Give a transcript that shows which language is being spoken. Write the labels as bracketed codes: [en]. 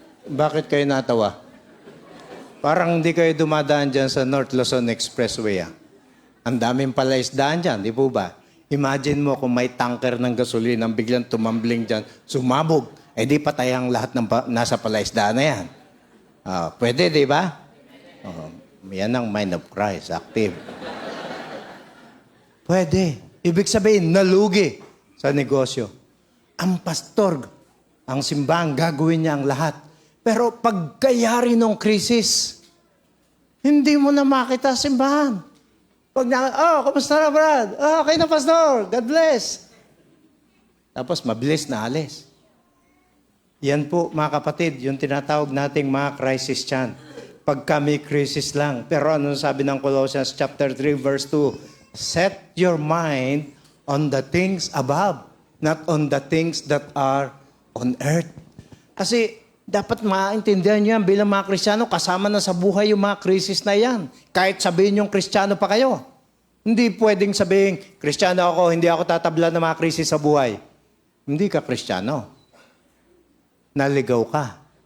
[tl] Bakit kayo natawa? Parang hindi kayo dumadaan dyan sa North Luzon Expressway. Ang daming palaisdaan dyan, di po ba? Imagine mo kung may tanker ng gasolina ang biglang tumambling dyan, sumabog, eh di patay ang lahat ng nasa palaisdaan na yan. Pwede, di ba? Yan ang mind of Christ, active. Pwede. Ibig sabihin, nalugi sa negosyo. Ang pastor, ang simbahan, gagawin niya ang lahat. Pero pagkayari ng krisis, hindi mo na makita simbahan. Pag kamusta na, Brad? Okay na, Pastor. [en] God bless. [tl] Tapos, mabilis na alis. Yan po, mga kapatid, yung tinatawag nating mga crisis dyan. Pag kami crisis lang. Pero ano sabi ng Colossians chapter 3, verse 2? [en] Set your mind on the things above, not on the things that are on earth. [tl] Kasi, dapat maintindihan nyo yan bilang mga Kristiyano, kasama na sa buhay yung mga krisis na yan. Kahit sabihin yung Kristiyano pa kayo. Hindi pwedeng sabihin, Kristiyano ako, hindi ako tatablan ng mga krisis sa buhay. Hindi ka Kristiyano. Naligaw ka.